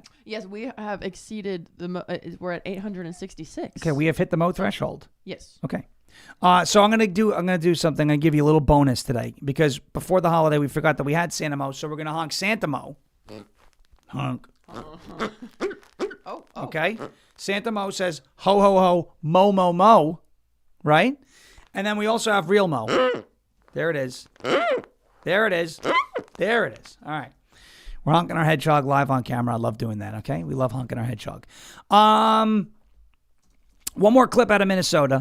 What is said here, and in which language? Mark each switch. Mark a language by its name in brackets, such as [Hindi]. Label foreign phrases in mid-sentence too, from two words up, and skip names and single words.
[English] Yes, we have exceeded we're at 866. Okay, we have hit the Mo threshold. Yes. Okay. So I'm gonna do something. I'm gonna give you a little bonus today because before the holiday we forgot that we had Santa Mo, so we're gonna honk Santa Mo. Honk. Oh. Okay. Santa Mo says ho ho ho mo mo mo, right? And then we also have real Mo. There it is. There it is. There it is. All right. We're honking our hedgehog live on camera. I love doing that, okay? We love honking our hedgehog. One more clip out of Minnesota.